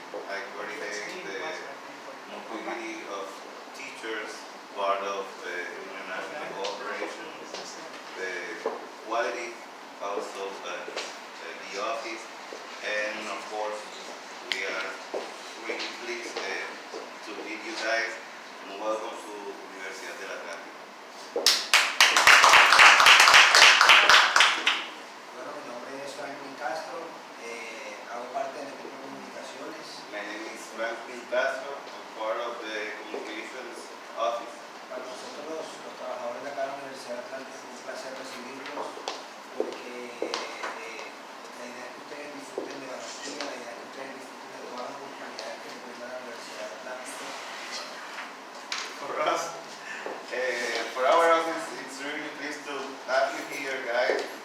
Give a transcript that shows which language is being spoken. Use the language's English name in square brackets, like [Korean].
[English] I coordinate the mobility of teachers, part of the international cooperation, the quality, also the office, and of course, we are really pleased to meet you guys, and welcome to Universidad del Atlántico. [Spanish] Bueno, mi nombre es Franklin Castro, hago parte del equipo de comunicaciones. [English] My name is Franklin Castro, I'm part of the communications office. [Spanish] Para nosotros, los trabajadores de acá de la Universidad de Atlántico, es un placer recibirlos porque la idea es que ustedes disfruten de Barranquilla, la idea es que ustedes disfruten de todas las oportunidades que les brinda la Universidad de Atlántico. [English] For us, for our office, it's really pleased to have you here, guys.